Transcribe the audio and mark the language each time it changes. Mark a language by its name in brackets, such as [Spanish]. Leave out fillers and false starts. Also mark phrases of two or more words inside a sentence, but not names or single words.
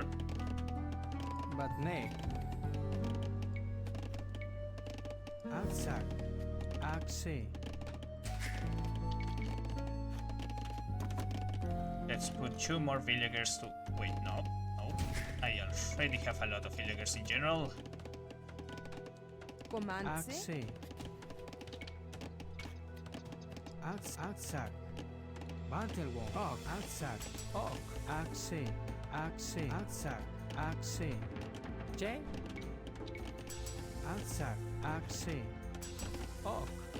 [English] But nay. Aksak. Akse. Let's put 2 more villagers to... Wait, no. I already have a lot of villagers in general. Comanche. Akse. Aksak. Bantelwon. Ok. Aksak. Ok. Akse. Akse. Aksak. Akse. J. Aksak. Akse. Ok.